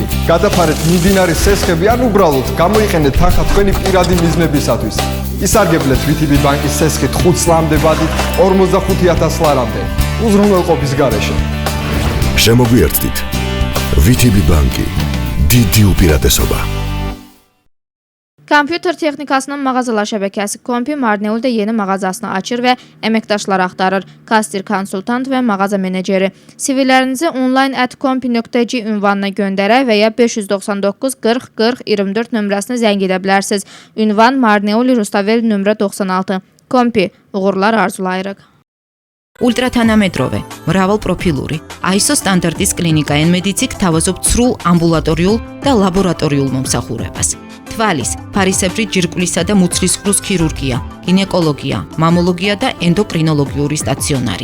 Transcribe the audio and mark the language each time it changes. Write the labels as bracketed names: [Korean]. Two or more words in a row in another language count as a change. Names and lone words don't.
[Georgian] გადაფარეთ მიმდინარე სესხები ან უბრალოდ გამოიყენეთ თანხა თქვენი პირადი მიზნებისათვის. ისარგებლეთ VTB ბანკის სესხით 5 წლამდე ბადით 45,000 ლარამდე. უზრუნველყოფის გარეშე. შემოგვიერთდით. VTB ბანკი. დიდი უპირატესობა. [Azerbaijani] Kompüter texnikasının mağazalar şəbəkəsi Kompi Marneul'da yeni mağazasını açır və əməkdaşlar axtarır. Kastir konsultant və mağaza meneceri. CV'lərinizi online@kompi.c ünvanına göndərə və ya 599 40 40 24 nömrəsini zəng edə bilərsiniz. Ünvan Marneul Rustavel nömrə 96. Kompi, uğurlar arzulayırıq. [Georgian] Ultratანამედროვე, მრავალპროფილური, ISO სტანდარტის კლინიკა Enmedicic თავაზობ ცრულ ამბულატორიულ და ლაბორატორიულ მომსახურებას. თვალის, ფარისებრი ჯირკვლისა და მუცლისყრუს ქირურგია, გინეკოლოგია, მამოლოგია და ენდოკრინოლოგიური სტაციონარი.